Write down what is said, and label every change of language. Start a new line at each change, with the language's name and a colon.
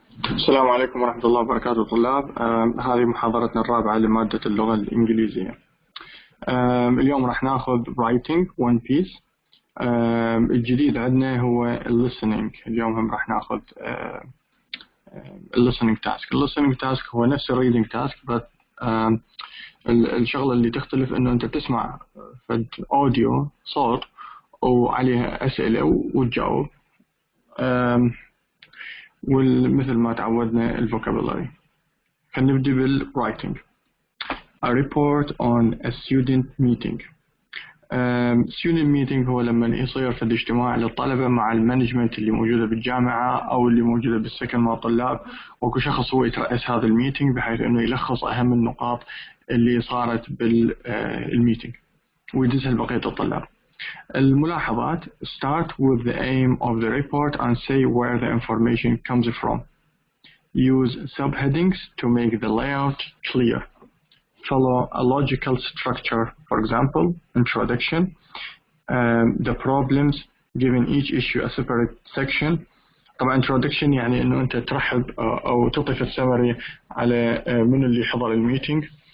Arabic: السلام عليكم ورحمة الله وبركاته طلاب. هذه محاضرتنا الرابعة لمادة اللغة الإنجليزية. اليوم راح ناخذ
English: writing one piece.
Arabic: الجديد عندنا هو listening. اليوم هم راح ناخذ
English: listening task. listening task
Arabic: هو نفس
English: reading task
Arabic: بس الشغلة اللي تختلف إنه أنت تسمع فد أوديو صوت وعليها أسئلة وتجاوب. ومثل ما تعودنا الفوكابولاري. خلينا نبدأ بالwriting.
English: A report on a student meeting. student meeting
Arabic: هو لما يصير في اجتماع للطلبة مع المانجمنت اللي موجودة بالجامعة أو اللي موجودة بالسكن مع الطلاب، وكل شخص هو يترأس هذا الميتينج بحيث إنه يلخص أهم النقاط اللي صارت بالميتينج ويدزها لبقية الطلاب. الملاحظات:
English: start with the aim of the report and say where the information comes from. Use subheadings to make the layout clear. Follow a logical structure, for example, introduction, the problems, giving each issue a separate section.
Arabic: طبعا introduction يعني انه انت ترحب او تعطي السمري على من اللي حضر الميتينج.